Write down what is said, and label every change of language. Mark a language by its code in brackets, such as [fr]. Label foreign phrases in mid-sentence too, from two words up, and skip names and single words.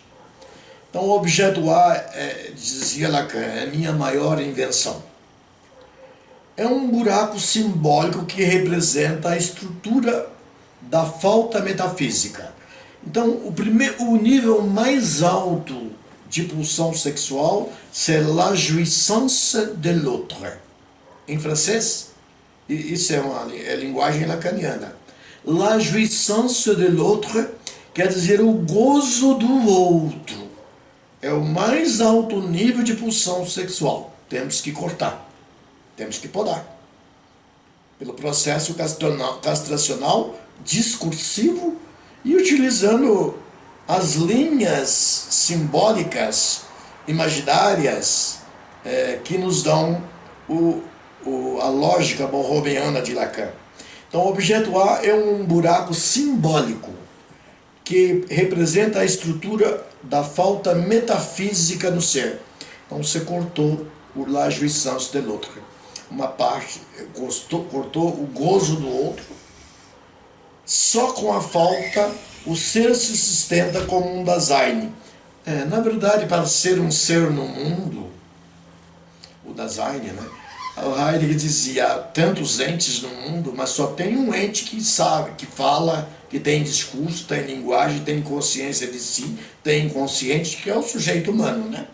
[pt] Então o objeto A, dizia Lacan, é a minha maior invenção. É um buraco simbólico que representa a estrutura da falta metafísica. Então o nível mais alto de pulsão sexual, [fr] c'est la jouissance de l'autre. [pt] Em francês, isso é linguagem lacaniana. [fr] La jouissance de l'autre [pt] quer dizer o gozo do outro. É o mais alto nível de pulsão sexual. Temos que cortar, temos que podar. Pelo processo castracional discursivo e utilizando as linhas simbólicas, imaginárias, que nos dão a lógica borromeana de Lacan. Então o objeto A é um buraco simbólico que representa a estrutura da falta metafísica no ser. Então você cortou [fr] la jouissance de l'autre. [pt] Uma parte, cortou o gozo do outro. Só com a falta o ser se sustenta como um Dasein. Na verdade, para ser um ser no mundo, o Dasein, né? O Heidegger dizia, há tantos entes no mundo, mas só tem um ente que sabe, que fala, que tem discurso, tem linguagem, tem consciência de si, tem inconsciente, que é o sujeito humano, né?